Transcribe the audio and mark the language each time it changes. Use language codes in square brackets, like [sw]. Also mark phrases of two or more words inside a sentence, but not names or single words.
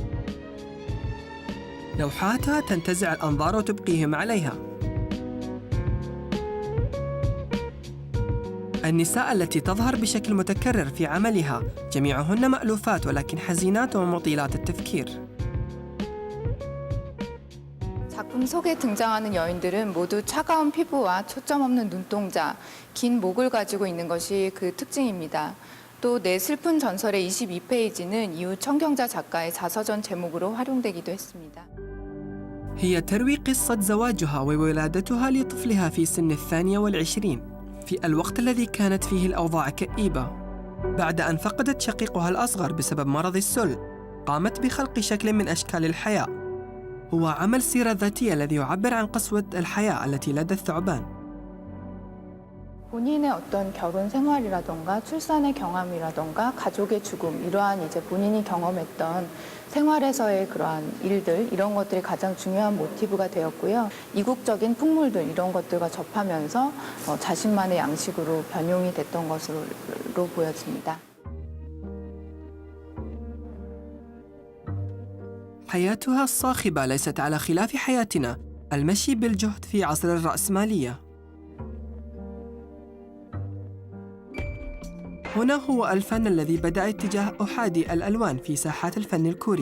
[ar] لوحاتها تنتزع الأنظار وتبقيهم عليها. النساء التي تظهر بشكل متكرر في عملها جميعهن مألوفات ولكن حزينات ومطيلات التفكير. [ko] 작품 속에 등장하는 여인들은 모두 차가운 피부와 초점 없는 눈동자, 긴 목을 가지고 있는 것이 그 특징입니다. 또 내 슬픈 전설의 22페이지는 이후 청경자 작가의 자서전 제목으로 활용되기도 했습니다. [ar] هي تروي قصة زواجها وولادتها لطفلها في سن 22 في الوقت الذي كانت فيه الأوضاع كئيبة. بعد أن فقدت شقيقها الأصغر بسبب مرض السل، قامت بخلق شكل من أشكال الحياة. هو عمل سيرة ذاتية الذي يعبر عن قسوة الحياة التي لدى الثعبان. [ko] 본인의 어떤 결혼 생활이라던가 출산의 경험이라던가 가족의 죽음, 이러한 이제 본인이 경험했던 생활에서의 그러한 일들, 이런 것들이 가장 중요한 모티브가 되었고요. 이국적인 풍물들, 이런 것들과 접하면서 자신만의 양식으로 변용이 됐던 것으로 보여집니다. [ar] حياتها الصاخبة ليست على خلاف حياتنا، المشي بالجهد في عصر الرأسمالية. هنا هو الفن الذي بدأ اتجاه أحادي الألوان في ساحات الفن الكوري.